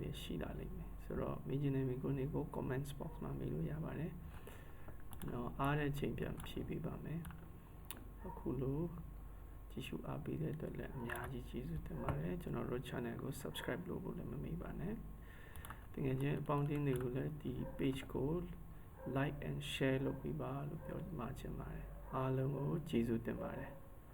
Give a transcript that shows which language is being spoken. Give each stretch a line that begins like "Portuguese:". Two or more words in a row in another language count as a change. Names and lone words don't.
Burmese: တွေရှိလာလိမ့်မယ်ဆိုတော့မေးချင်တဲ့မေးခွန်းတွေကို
English: comment box
Burmese: မှာမေးလို့ရပါတယ်နော်အားတဲ့ချိန်ပြန်ဖြည့်ပေးပါမယ်အခုလိုကြည့်ရှုအားပေးတဲ့အတွက်လည်းအများကြီးကျေးဇူးတင်ပါတယ်ကျွန်တော်တို့ channel ကို subscribe လုပ်ဖို့လည်းမမေ့ပါနဲ့တကယ်ချင်းအပေါင်းအသင်းတွေကိုလည်းဒီ page ကို
English: like and share
Burmese: လုပ်ပေးပါလို့ပြောမှချင်ပါတယ်အားလုံးကိုကျေးဇူးတင်ပါတယ်